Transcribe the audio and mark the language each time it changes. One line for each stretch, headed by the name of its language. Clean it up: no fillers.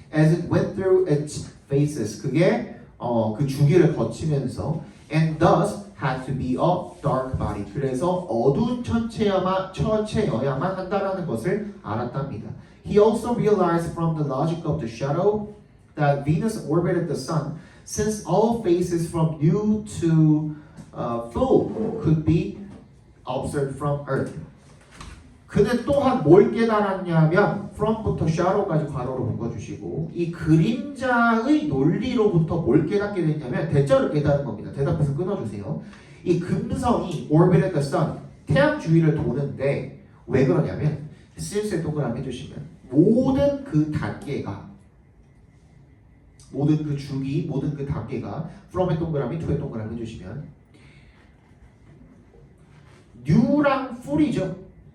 English: As it went through its phases
Korean: 그게 그 주기를 거치면서
English: and thus had to be a dark body.
Korean: 그래서 어두운 천체여야만 한다라는 것을 알았답니다.
English: He also realized from the logic of the shadow that Venus orbited the sun, since all phases from new to full could be observed from Earth.
Korean: 그는 또한 뭘 깨달았냐면 from부터 shadow까지 괄호로 묶어주시고 이 그림자의 논리로부터 뭘 깨닫게 됐냐면 대절을 깨달은 겁니다. 대답해서 끊어주세요. 이 금성이
English: orbited the sun,
Korean: 태양 주위를 도는데 왜 그러냐면 since에 동그라미 해주시면 모든 그 단계가 모든 그 주기, 모든 그 단계가 from의 동그라미, to의 동그라미 해주시면 new랑 full이죠.